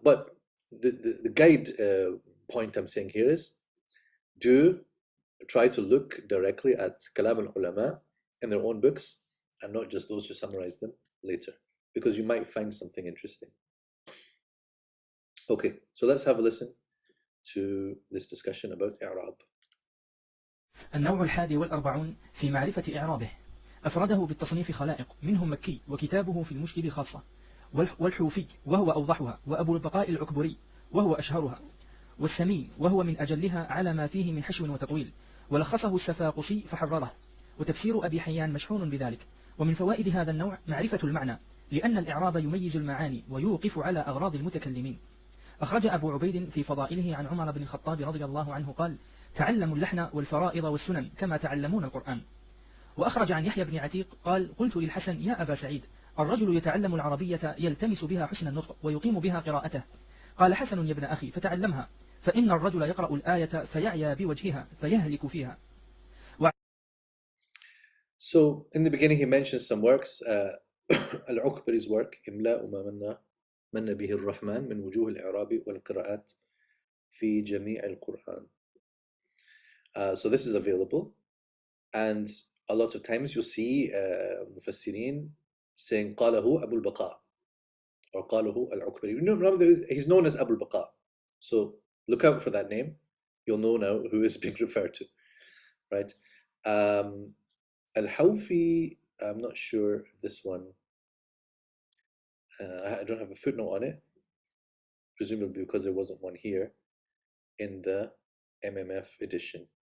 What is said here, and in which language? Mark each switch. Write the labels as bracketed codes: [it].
[en] But the guide point I'm saying here is, do try to look directly at kalam al-ulama in their own books and not just those who summarize them later, because you might find something interesting. Okay, so let's have a listen to this discussion about i'rab. [ar] النوع 41 في معرفة إعرابه. أفرده بالتصنيف خلائق، منهم مكي وكتابه في المشكل خاصة، والحوفي وهو أوضحها، وأبو البقاء العكبري وهو أشهرها، والسمين وهو من أجلها على ما فيه من حشو وتطويل، ولخصه السفاقسي فحرره، وتفسير أبي حيان مشحون بذلك. ومن فوائد هذا النوع معرفة المعنى، لأن الإعراب يميز المعاني ويوقف على أغراض المتكلمين. أخرج أبو عبيد في فضائله عن عمر بن الخطاب رضي الله عنه قال: تعلموا اللحن والفرائض والسنن كما تعلمون القرآن. وأخرج عن يحيى بن عتيق قال: قلت للحسن: يا أبا سعيد، الرجل يتعلم العربية يلتمس بها حسن النطق ويقيم بها قراءته. قال حسن: يا ابن أخي، فتعلمها، فإن الرجل يقرأ الآية فيعيا بوجهها فيهلك فيها. [en] So in the beginning he mentions some works, al-Ukbari's work, [ar] إملاء ما من به الرحمن من وجوه الإعراب والقراءات في جميع القرآن. [en] So this is available, and a lot of times you'll see mufassirin saying [ar] قاله أبو البقاء [en] or [ar] قاله [en] al-Ukbari. Remember, he's known as Abu al-Baqa, so look out for that name. You'll know now who is being referred to, right? Al-Hawfi, I'm not sure if this one, I don't have a footnote on it, presumably because there wasn't one here in the MMF edition.